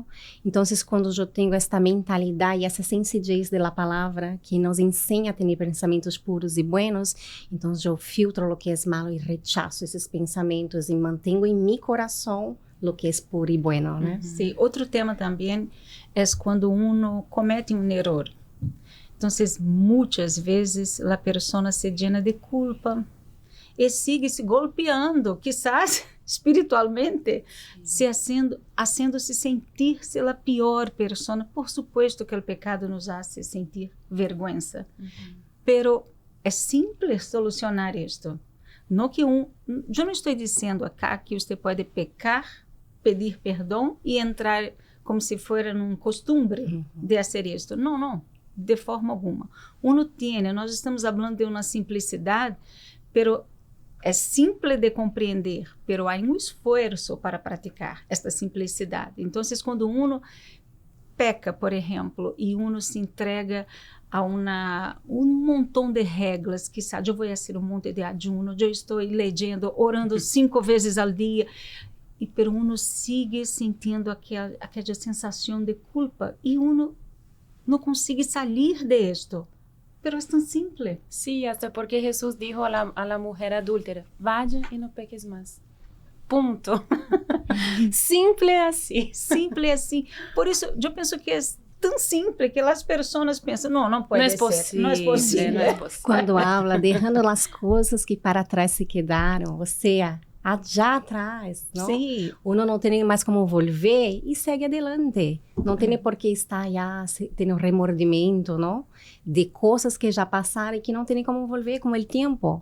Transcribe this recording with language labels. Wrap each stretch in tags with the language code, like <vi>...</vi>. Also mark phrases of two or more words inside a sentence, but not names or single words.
<pt>Então, quando eu tenho esta mentalidade, essa sensibilidade da palavra que nos ensina a ter pensamentos puros e buenos, então eu filtro o que é malo e rechaço esses pensamentos e mantenho em meu coração o que é puro e bueno, né? Sim. Outro tema também é quando uno comete um erro. Então, muitas vezes a pessoa se llena de culpa e sigue se golpeando, quizás espiritualmente, haciendo-se sentir-se a pior pessoa.</pt> <es>Por supuesto</es> <pt>que o pecado</pt> <es>nos hace sentir vergüenza,</es> <pt>pero é simples solucionar isto. Eu não estou dizendo acá que você pode pecar pedir perdão e entrar como se fosse um costume de fazer isto. Não, não, de forma alguma. Nós estamos falando de uma simplicidade, pero é simples de compreender, pero há um esforço para praticar esta simplicidade. Então, quando uno peca, por exemplo, e uno se entrega a um montão de regras, quizá eu vou fazer um monte de ayuno, eu estou lendo, orando 5 vezes ao dia, pero uno sigue sentindo aquela sensação de culpa e uno não consegue sair de esto.</pt> <es>Pero es tan simple. Sí, hasta porque Jesús dijo a la mujer adúltera, vaya y no peques más.</es> <pt>Punto. Simple assim. Simple assim. Por isso, eu penso que é tão simples que as pessoas pensam, não pode ser. Não é possível. Não é possível. Quando habla, dejando as coisas que para trás se quedaram, ou seja, já atrás, não? Sim. Uno não tem mais como volver e segue adelante. Não tem por que estar já tendo remordimento, não? De coisas que já passaram e que não tem como volver com o tempo.</pt>